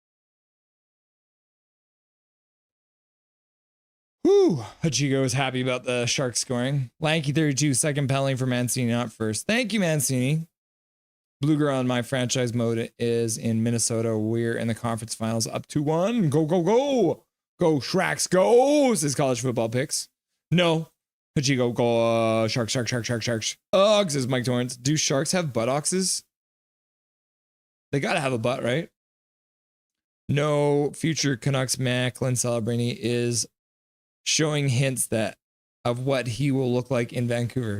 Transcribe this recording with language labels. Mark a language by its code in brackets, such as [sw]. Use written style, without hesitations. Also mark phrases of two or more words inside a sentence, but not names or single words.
[en] Whew. Hachiko is happy about the Sharks scoring. Lanky 32, second penalty for Mancini, not first. Thank you, Mancini. Blue Girl on my franchise mode is in Minnesota. We're in the conference finals up 2-1. Go, go, go. Go, Shracks, go, says College Football Picks. No. Hachiko, go, Sharks. Ugh, says Mike Torrance. Do Sharks have buttocks? They got to have a butt, right? No, future Canucks Macklin Celebrini is showing hints that of what he will look like in Vancouver.